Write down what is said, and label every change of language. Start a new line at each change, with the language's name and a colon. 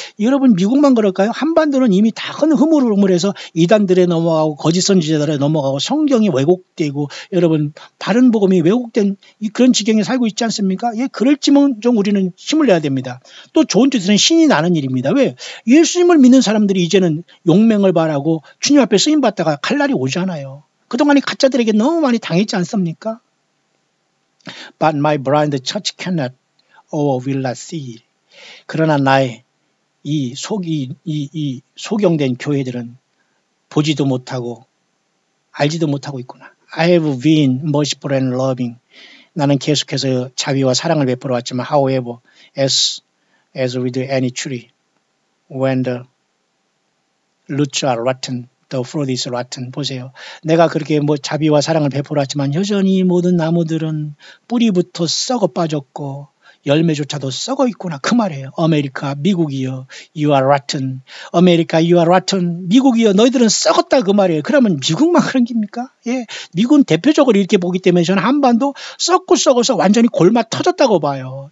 Korean: 여러분 미국만 그럴까요? 한반도는 이미 다 흐물흐물해서 이단들에 넘어가고 거짓 선지자들에 넘어가고 성경이 왜곡되고 여러분 바른 복음이 왜곡된 그런 지경에 살고 있지 않습니까? 예, 그럴지면 좀 우리는 힘을 내야 됩니다. 또 좋은 뜻은 신이 나는 일입니다. 왜? 예수님을 믿는 사람들이 이제는 용맹을 바라고 주님 앞에 쓰임받다가 갈 날이 오잖아요. 그동안에 가짜들에게 너무 많이 당했지 않습니까?
English: But my blind church cannot or will not see.
Korean: 그러나 나의 이 소경된 교회들은 보지도 못하고 알지도 못하고 있구나.
English: I have been merciful and loving.
Korean: 나는 계속해서 자비와 사랑을 베풀어 왔지만
English: however, as with any tree, when the roots are rotten, the fruit is rotten.
Korean: 보세요. 내가 그렇게 자비와 사랑을 베풀어 왔지만 여전히 모든 나무들은 뿌리부터 썩어 빠졌고 열매조차도 썩어 있구나. 그 말이에요.
English: 아메리카,
Korean: 미국이여,
English: you are rotten. 아메리카, you are rotten.
Korean: 미국이여, 너희들은 썩었다. 그 말이에요. 그러면 미국만 그런 겁니까? 예. 미국은 대표적으로 이렇게 보기 때문에 저는 한반도 썩고 썩어서 완전히 골마 터졌다고 봐요.